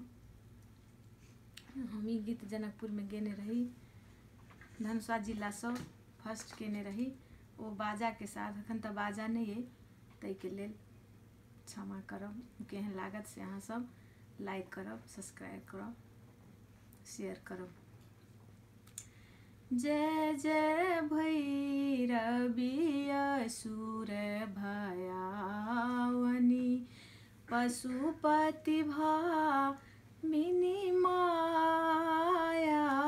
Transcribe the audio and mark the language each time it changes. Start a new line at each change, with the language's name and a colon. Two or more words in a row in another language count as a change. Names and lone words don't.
Maithili: हम ई गीत जनकपुर में गेने रही, धनसुआ जिला से फर्स्ट केने रही। ओ बाजा के साथ, अखन तऽ बाजा नहीं है, तै के लेल क्षमा करब। केहन लागत से अहाँ सब लाइक करब, सब्सक्राइब करब, शेयर करब। जय जय भैरवी असुर भयावनी, पशुपति भामिनी माया।